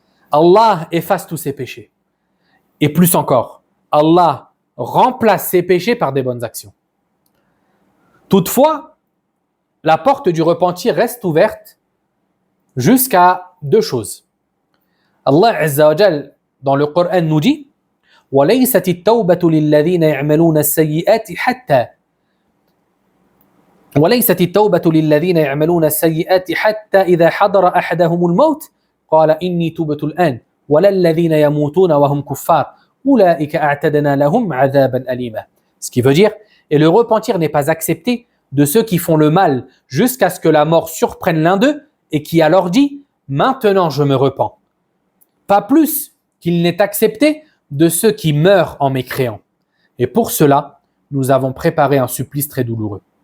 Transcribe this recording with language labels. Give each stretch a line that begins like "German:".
French: Allah efface tous ses péchés. Et plus encore, Allah remplace ses péchés par des bonnes actions. Toutefois, la porte du repentir reste ouverte jusqu'à deux choses. Allah Azza wa Jal, dans le Coran, nous dit
Arabic: وَلَيْسَتِ التَّوْبَةُ لِلَّذِينَ يَعْمَلُونَ السَّيِّئَاتِ حَتَّى إِذَا حَضَرَ أَحَدَهُمُ الْمَوْتِ قَالَ إِنِّي تُبْتُ الْآنَ وَلَا الَّذِينَ يَمُوتُونَ وَهُمْ كُفَّارٌ أُولَئِكَ أَعْتَدْنَا لَهُمْ عَذَابًا أَلِيمًا.
French: Ce qui veut dire, et le repentir n'est pas accepté de ceux qui font le mal jusqu'à ce que la mort surprenne l'un d'eux et qui alors dit « Maintenant je me repens ». Pas plus qu'il n'est accepté de ceux qui meurent en mécréant. Et pour cela, nous avons préparé un supplice très douloureux.